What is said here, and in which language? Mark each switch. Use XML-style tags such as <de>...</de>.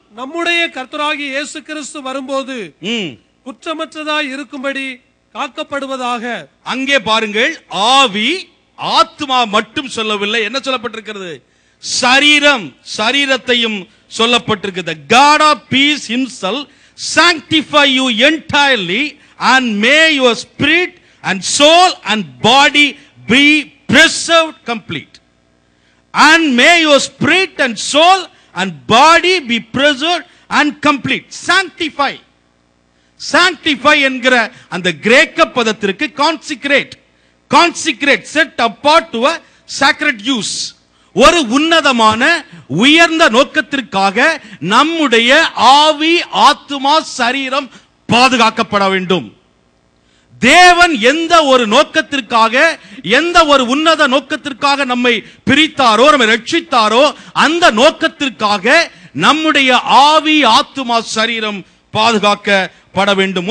<ta>நம்முடைய கர்த்தராகிய இயேசு கிறிஸ்து வரும்போது குற்றமற்றதாய் இருக்கும்படி காக்கப்படுவதாக. அங்கே பாருங்கள், ஆவி ஆத்மா மட்டும் சொல்லவில்லை, என்ன சொல்லப்பட்டிருக்கிறது? சரீரம், சரீரத்தையும் சொல்லப்பட்டிருக்கிறது.</ta> <en>God of peace himself sanctify you entirely and may your spirit and soul and body be preserved complete. And may your spirit and soul and body be preserved and complete. Sanctify. Sanctify</en> <ta>என்கிற அந்த கிரேக்க பதத்திற்கு</ta> <en>consecrate, consecrate, set apart to a sacred use.</en> <ta>ஒரு உன்னதமான உயர்ந்த நோக்கத்திற்காக நம்முடைய ஆவி ஆத்துமா சரீரம் பாதுகாக்கப்பட வேண்டும். தேவன் எந்த ஒரு நோக்கத்திற்காக, எந்த ஒரு உன்னத நோக்கத்திற்காக நம்மை பிரித்தாரோ, நம்மை ரட்சித்தாரோ, அந்த நோக்கத்திற்காக நம்முடைய ஆவி ஆத்துமா சரீரம் பாதுகாக்கப்பட வேண்டும்.</ta>